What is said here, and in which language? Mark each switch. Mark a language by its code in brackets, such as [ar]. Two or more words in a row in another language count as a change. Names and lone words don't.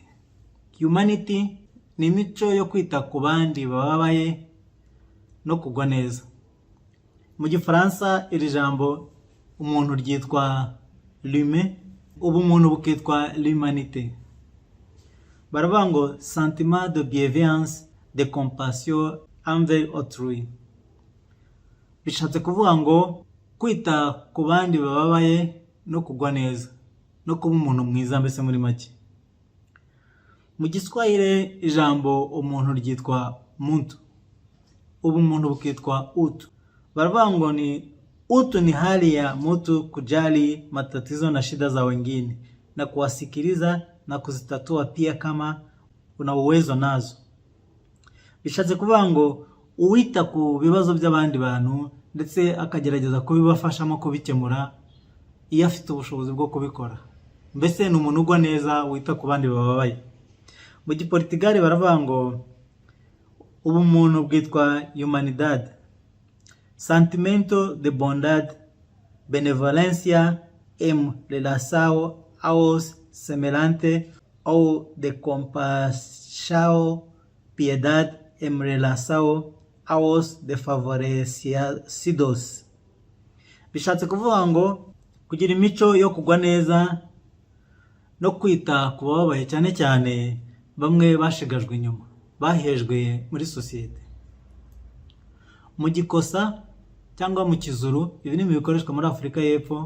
[rw] Humanity ni imico yo kwita ku bandi bababaye no kugwa neza. Mu Gifaransa iri jambo umuntu ryitwa l'humain, ubumuntu bukitwa l'humanité. Baravuga ngo [fr] sentiment de bienveillance, de compassion envers autrui. [rw] Bishatse kuvuga ngo kwita ku bandi bababaye no kugwa neza, no kuba umuntu mwiza mbese muri make. Mu Giswahili ijambo umuntu ryitwa muntu, ubumuntu bukitwa utu. Baravuga ngo [sw] ni utu ni hali ya mtu kujali matatizo na shida za wengine na kuwasikiliza na kuzitatua pia kama una uwezo nazo. [rw] Bishatse kuvuga ngo uwita ku bibazo by'abandi bantu ndetse akagerageza kubibafashamo kubikemura iyo afite ubushobozi bwo kubikora. Mbese ni umuntu ugwa neza wita ku bandi bababaye. Mu Giportugal baravuga ngo ubumuntu bwitwa humanidad, [pt] sentimento de bondad, benevolencia em relação aos semelhantes ou de compaixão, piedade em relação aos desfavorecidos. [rw] Bishatse kuvuga ngo kugira imico yo kugwa neza no kwita ku bababaye cyane cyane bamwe bashigajwe inyuma, bahejwe muri sosiyete. Mu Gikosa cyangwa mu Kizuru, ibi ni bikoreshwa muri Afurika y'Epfo.